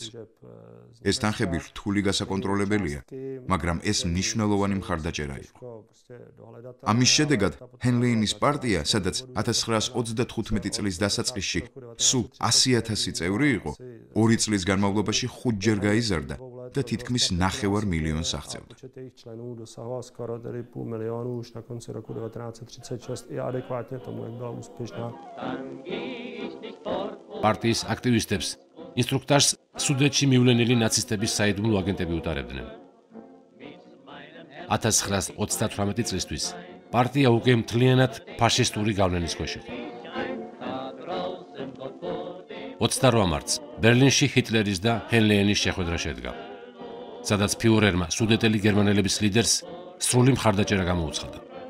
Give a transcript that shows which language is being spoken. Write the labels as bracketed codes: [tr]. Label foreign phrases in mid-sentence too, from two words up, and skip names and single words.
[ka] ეს თანხები რთული გასაკონტროლებელია, მაგრამ ეს მნიშვნელოვანი მხარდაჭერა იყო. ამის შედეგად ჰენლეინის პარტია, სადაც 1935 წლის დასაწყისში სულ 100,000 წევრი იყო, 2 წლის განმავლობაში 5-ჯერ გაიზარდა და თითქმის 9 მილიონს აღწევდა. [cs] už na konci roku 1936 i adekvátně tomu, jak byla úspěšná. [ka] პარტიის აქტივისტებს ინსტრუქტორს სუდეტში მივლენილი ნაცისტების საიდუმლო აგენტები უტარებდნენ. 1938 წლისთვის პარტია უკვე მთლიანად ფაშისტური გავლენის ქვეშ იყო. 28 მარტს ბერლინში ჰიტლერის და ჰენლეინის შეხვედრა შედგა, სადაც ფიურერმა სუდეტელი გერმანელების ლიდერს სრული მხარდაჭერა გამოუცხადა.